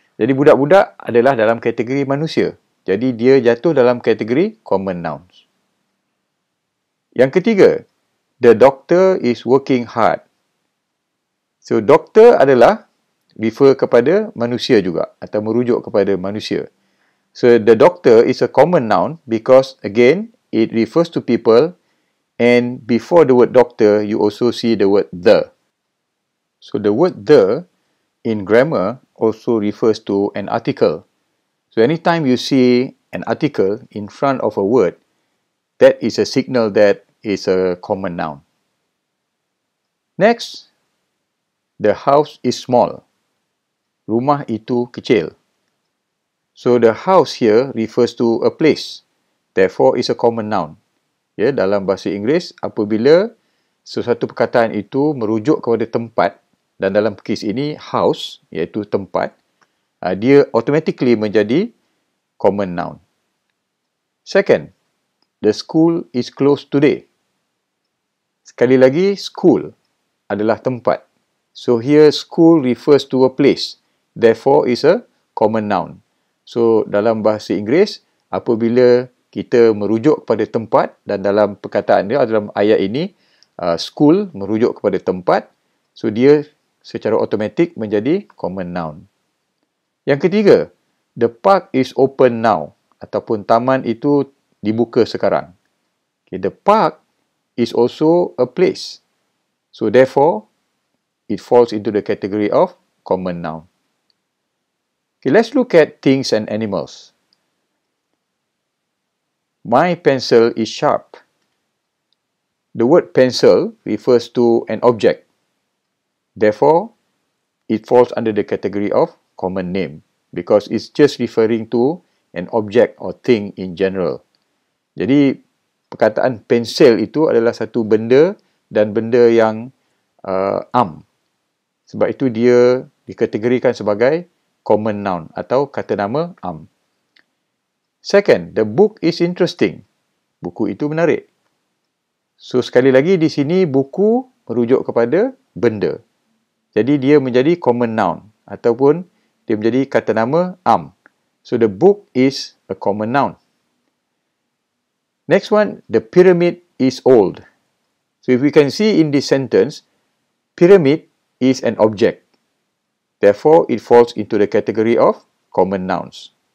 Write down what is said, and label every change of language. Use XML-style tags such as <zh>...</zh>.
<ms>Jadi, budak-budak adalah dalam kategori manusia. Jadi, dia jatuh dalam kategori common nouns. Yang ketiga,</ms> <en>the doctor is working hard.</en> <ms>So, doktor adalah refer kepada manusia juga atau merujuk kepada manusia.</ms> <en>So, the doctor is a common noun because, again, it refers to people and before the word doctor, you also see the word the. So, the word the in grammar also refers to an article. So, anytime you see an article in front of a word, that is a signal that is a common noun. Next, the house is small.</en> <ms>Rumah itu kecil.</ms> <en>So, the house here refers to a place. Therefore, is a common noun.</en> <ms>Ya, dalam bahasa Inggeris, apabila sesuatu perkataan itu merujuk kepada tempat, dan dalam kes ini, house, iaitu tempat, dia automatically menjadi common noun.</ms> <en>Second, the school is closed today.</en> <ms>Sekali lagi, school adalah tempat.</ms> <en>So, here school refers to a place. Therefore, is a common noun.</en> <ms>So, dalam bahasa Inggeris, apabila kita merujuk kepada tempat dan dalam perkataan dia, dalam ayat ini, school merujuk kepada tempat. So, dia secara automatik menjadi common noun. Yang ketiga,</ms> <en>the park is open now.</en> <ms>Ataupun taman itu dibuka sekarang.</ms> <en>Okay, the park is also a place. So, therefore, it falls into the category of common noun. Okay, let's look at things and animals. My pencil is sharp. The word pencil refers to an object. Therefore, it falls under the category of common name because it's just referring to an object or thing in general.</en> <ms>Jadi, perkataan pensel itu adalah satu benda dan benda yang am. Sebab itu dia dikategorikan sebagai common noun atau kata nama am.</ms> <en>Second, the book is interesting.</en> <ms>Buku itu menarik. So, sekali lagi di sini buku merujuk kepada benda. Jadi, dia menjadi common noun ataupun dia menjadi kata nama am.</ms> <en>So, the book is a common noun. Next one, the pyramid is old. So, if we can see in this sentence, pyramid is an object. Therefore, it falls into the category of common nouns.</en>